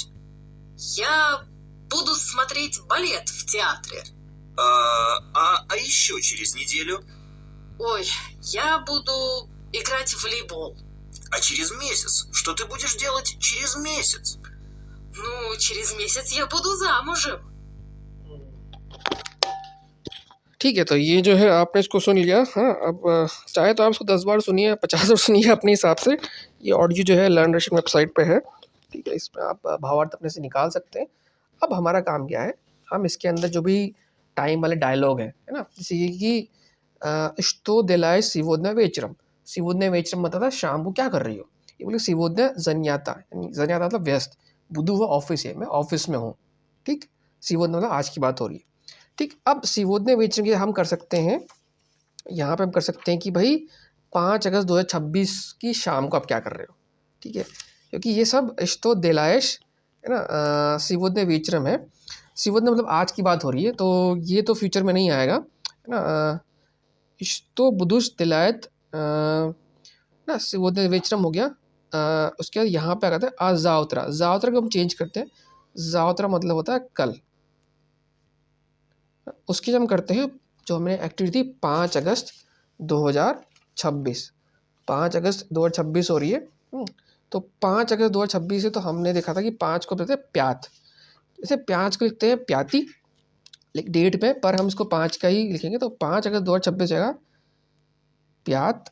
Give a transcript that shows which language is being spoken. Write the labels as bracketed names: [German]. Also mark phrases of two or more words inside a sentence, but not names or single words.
[Russian] Я буду смотреть балет в театре. А еще через неделю? Ой, я буду играть в волейбол. А через месяц? Что ты будешь делать через месяц? Ну, через месяц я буду замужем. [Hindi] ठीक है, तो ये जो है आपने इसको सुन लिया। हाँ, अब चाहे तो आप इसको 10 बार सुनिए, 50 बार सुनिए अपने हिसाब से। ये ऑडियो जो है [English] learn russian website [Hindi] पे है, ठीक है। इसमें आप भावार्थ अपने से निकाल सकते हैं। अब हमारा काम क्या है, हम इसके अंदर जो भी टाइम वाले डायलॉग है ना, जैसे ये कि [Russian] "Что делаешь сегодня вечером?" сегодня вечером [Hindi] मतलब था शाम को क्या कर रही हो। ये बोले [Russian] сегодня занята, [Hindi] यानी занята मतलब व्यस्त। बुधु हुआ ऑफिस है, मैं ऑफिस में हूँ, ठीक। сегодня मतलब आज की बात हो रही है, ठीक। अब [Russian] сегодня вечером [Hindi] की हम कर सकते हैं, यहाँ पे हम कर सकते हैं कि भाई 5 अगस्त 2026 की शाम को आप क्या कर रहे हो, ठीक है। क्योंकि ये सब [Russian] "Что делаешь" [Hindi] है ना, [Russian] сегодня вечером है। [Hindi] сегодня मतलब आज की बात हो रही है, तो ये तो फ्यूचर में नहीं आएगा, है ना। [Russian] "Что будешь делать" [Hindi] ना, [Russian] сегодня вечером [Hindi] हो गया। उसके बाद यहाँ पे आ जाता है [Russian] "А завтра", [Hindi] завтра को हम चेंज करते हैं, завтра मतलब होता है कल। उसकी हम करते हैं, जो हमने एक्टिविटी 5 अगस्त 2026, 5 अगस्त 2026 हो रही है। तो 5 अगस्त 2026 है, तो हमने देखा था कि 5 को लिखते हैं प्यात, जैसे प्याज को लिखते हैं प्याती डेट पे, पर हम इसको 5 का ही लिखेंगे, तो 5 अगस्त 2026 जाएगा प्यात।